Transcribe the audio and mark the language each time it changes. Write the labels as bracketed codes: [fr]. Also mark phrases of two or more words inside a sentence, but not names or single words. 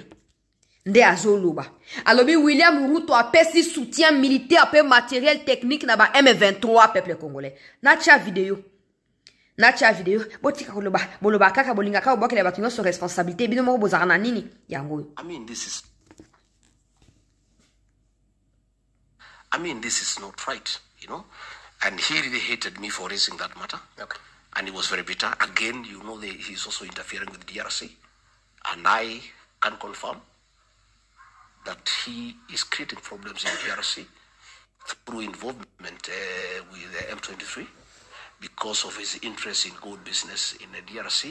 [ln] Nde azoluba. Alobi William Ruto a pesi [fr] soutien militaire [ln] pe [fr] matériel technique [ln] na ba M23 [fr] peuple congolais. [ln] Nacha vidéo. Botika koloba boloba kaka bolinga ka obakela batunga [fr] so responsabilité [ln] bino mo bozara na nini yango. [en] This is not right, you know. And he really hated me for raising that matter. Okay. And he was very bitter. Again, you know, he's also interfering with the DRC. And I can confirm that he is creating problems in the DRC through involvement with the M23 because of his interest in gold business in the DRC.